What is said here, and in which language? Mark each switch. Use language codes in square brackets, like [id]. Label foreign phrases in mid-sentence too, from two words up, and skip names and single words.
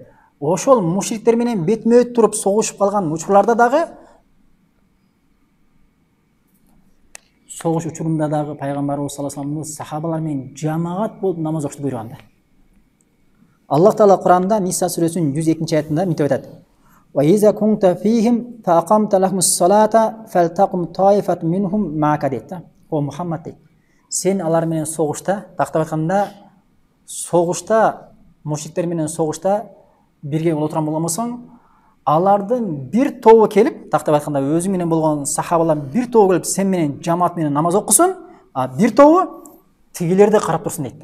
[ky] Ошол мушриктер менен бетме-бет туруп согушуп калган учурларда дагы, согуш учурунда дагы пайгамбарыбыз [ar] صلى الله عليه وسلم [ky] сахабалар менен жамаат болуп намаз окушту буйруган. Аллах Таала Куранда Ниса сүрөсүнүн 102-аятында мынтип айтат: [ar] "وإذا كنت فيهم فأقمت لهم الصلاة فلتقم طائفة منهم معك" дейт. [ky] О Мухаммад дейт. Сен алар менен согушта, тактап айтканда, согушта, мушриктер менен согушта бирге боло турган болбосоң, алардын бир тобу келип, тактап айтканда өзү менен болгон сахабалардын бир тобу келип сен менен жамаат менен намаз окусун, а бир тобу тигилерди карап турсун дейт.